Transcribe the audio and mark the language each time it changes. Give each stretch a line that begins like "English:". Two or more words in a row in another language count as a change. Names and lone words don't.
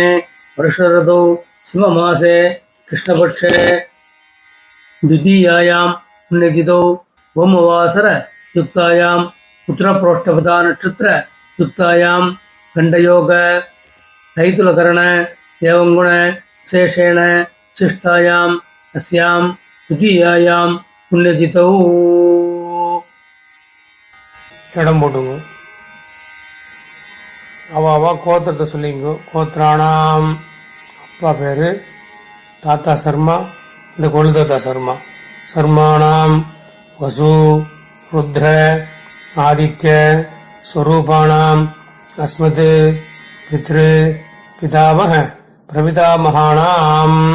Sanskrit: वर्षऋतौ सिंहमासे कृष्णपक्षे द्वितीयायां पुण्यतिथौ भौमवासरयुक्तायां उत्तरप्रोष्ठपदा नक्षत्रयुक्तायां गण्डयोग तैतुलकरण एवंगुण शेषेण शिष्टायाम् अस्यां द्वितीयायां पुण्यतिथौ
Tamil: இடம் போட்டுங்க. அவ கோத்திரத்தை சொல்லிங்க. கோத்திரானாம் அப்பா பேரு தாத்தா சர்மா, இந்த கொழுதாத்தா சர்மா.
Sanskrit: शर्मणां वसु रुद्र आदित्य स्वरूपाणां अस्मत् पितृ पितामह प्रपितामहानाम्.